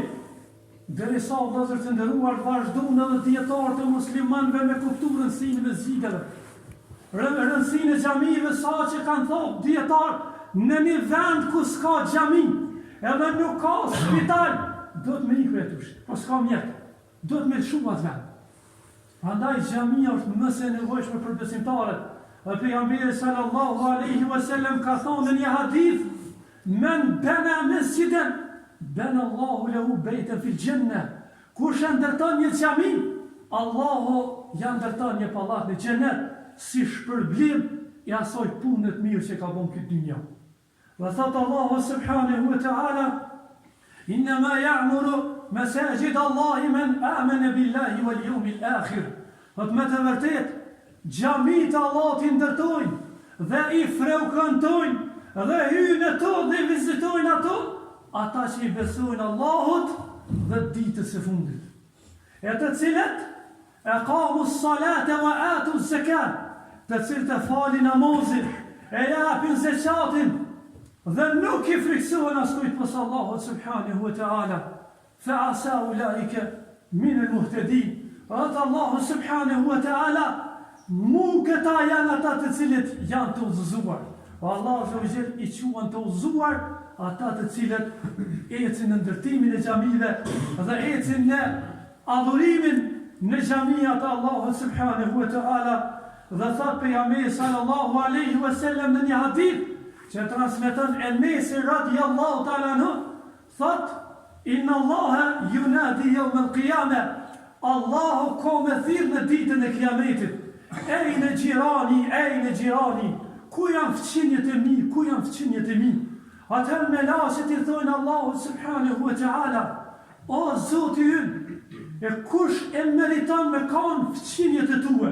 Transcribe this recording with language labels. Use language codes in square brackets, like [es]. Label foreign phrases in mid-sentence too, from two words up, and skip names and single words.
[sq] Derisa vëllezër të nderuar, vazhdon edhe dietarët e muslimanëve me kuptuar rëndësinë e mesgjideve, rëndësinë e xhamive, sa që kanë thënë dietarë, në një vend ku s'ka xhami, edhe nuk ka spital, do të më ikë vetush, po s'ka mjet, do të më shumë atë vend. Prandaj xhamia është më së nevojshme për besimtarët. Dhe pejgamberi [ar] صلى الله عليه وسلم [sq] ka thonë në një hadith, [ar] من بنى مسجدا بنى الله له بيتا في الجنة. [sq] Kush ndërton një xhami, Allahu ja ndërton një pallat në xhenet si shpërblim i asaj pune të mirë që ka bën këtë dynjë. Dhe thot Allahu [ar] سبحانه وتعالى, إنما يعمر مساجد الله من آمن بالله واليوم الآخر. [sq] Thot me të vërtet, xhamit Allahut i ndërtojnë dhe i frekuentojnë dhe hyjnë ato dhe vizitojnë ato ata që i besojnë Allahut dhe ditës së fundit. E të cilët e [ar] أقاموا الصلاة وآتوا الزكاة, [sq] të cilët e falin namazin, e japin zakatin dhe nuk i friksohen askujt pas Allahut [ar] سبحانه وتعالى, فعسى أولئك من المهتدين. [sq] Atë Allahu [ar] سبحانه وتعالى, [sq] mu këta janë ata të cilët janë të udhëzuar. Allahu i quan të udhëzuar ata të cilët ecin në ndërtimin e xhamive dhe ecin në adhurimin në xhamia të Allahut [ar] سبحانه وتعالى. [sq] Dhe thot pejgamberi [ar] صلى الله عليه وسلم [sq] në një hadith që transmeton Enes [ar] رضي الله تعالى عنه, [sq] thot: [ar] إن الله ينادي يوم القيامة, [sq] Allahu ka me thirr në ditën e kiametit, ejnë gjirani, ku janë fëqinjet e mi, ku janë fëqinjet e mi? Atëherë me lasët i thojnë Allahu [ar] سبحانه وتعالى, [sq] o Zoti ynë, e kush e meriton me kanë fëqinjet e tue?